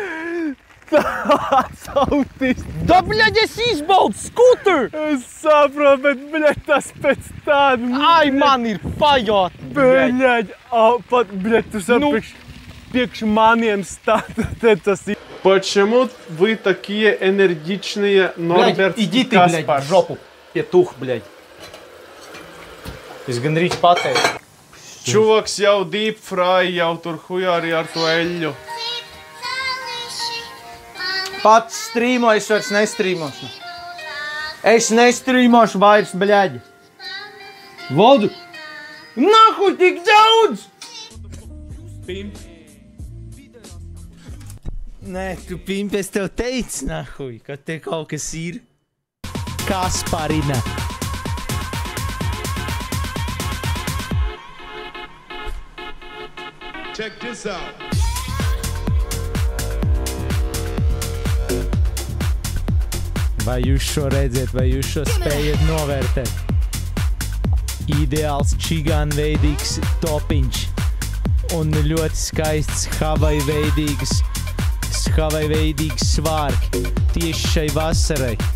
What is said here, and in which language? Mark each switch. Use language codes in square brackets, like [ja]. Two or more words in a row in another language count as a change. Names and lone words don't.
[lv] Tāds autists! Da, bļaļ, es izbaudu skuteru! Es saprotu, bet, bļaļ, tas pēc tādu... Ai, man ir pajot! [ru] Блять, блять, [lv] tu sapriekš, priekš maniem tas ir. [ru] Почему вы такие энергичные, Норберт иди ты, Каспар? блядь, в жопу, петух, блядь. [lv] Es gandrīz pateicu. Čuvaks jau [en] deep fry, [lv] jau tur hujāri ar to eļļu. Pats strīmo, es vairs nestrīmošu. Es nestrīmošu vairs, bļaģi. [ru] Воду! Нахуй, [lv] tik daudz! Pimp. Nē, tu pimp, es tev teicu, nahuj, ka te kaut kas ir. Kasparina. [en] Check this out. [lv] Vai jūs šo redzat, vai jūs šo spējat novērtēt? Ideāls čigānveidīgs topiņš un ļoti skaists havaiveidīgs svārki tieši šai vasarai.